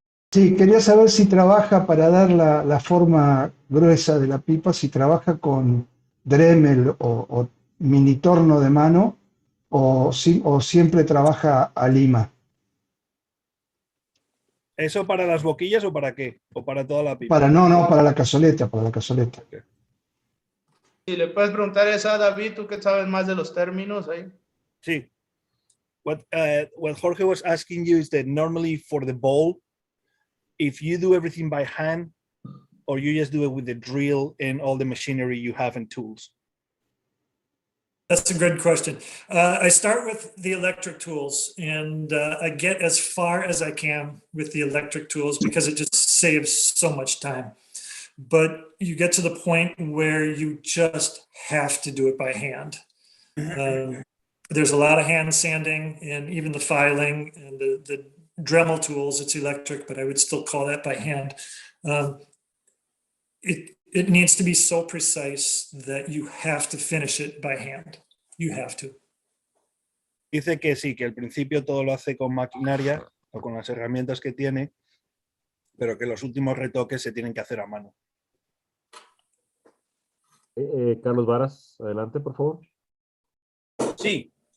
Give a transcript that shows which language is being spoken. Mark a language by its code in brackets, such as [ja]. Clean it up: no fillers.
[es] Sí, quería saber si trabaja para dar la forma gruesa de la pipa, si trabaja con Dremel o mini torno de mano o siempre trabaja a lima. ¿Eso para las boquillas o para qué? ¿O para toda la pipa? No, para la cazoleta, para la cazoleta. Si le puedes preguntar esa a David, tú que sabes más de los términos ahí. Sí. [en] What Jorge was asking you is that normally for the bowl, if you do everything by hand or you just do it with the drill and all the machinery you have and tools. That's a good question. I start with the electric tools, and I get as far as I can with the electric tools because it just saves so much time. But you get to the point where you just have to do it by hand. There's a lot of hand sanding and even the filing and the Dremel tools. It's electric, but I would still call that by hand. It needs to be so precise that you have to finish it by hand. You have to. [es] Dice que sí, que al principio todo lo hace con maquinaria o con las herramientas que tiene, pero que los últimos retoques se tienen que hacer a mano. Carlos Varas, adelante, por favor. Sí.